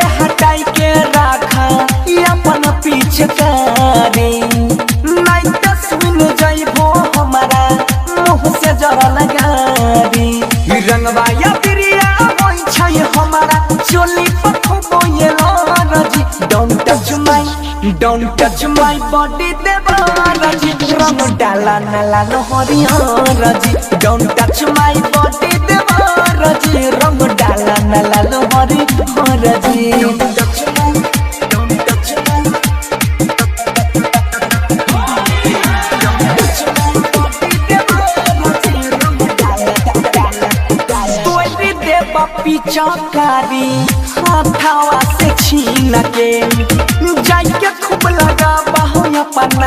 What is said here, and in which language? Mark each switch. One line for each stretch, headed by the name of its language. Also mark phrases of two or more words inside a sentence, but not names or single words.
Bhojpuri: हटाई के राखा अपन पिछकारी नहीं ते सुन जाइबो हमारा मुँह से जरा लगारी रंगवा या प्रिया होई छै हमारा चोली पखबो ये लाजी
English: don't touch my body
Bhojpuri: देवार जी रंग डाला न लालो हरिहर जी
English: don't touch my body
Bhojpuri: देवार जी रंग डाला न लालो हरिहर जी पिचकारी हाथावा से छीन के जाके खूब लगा बाहो अपना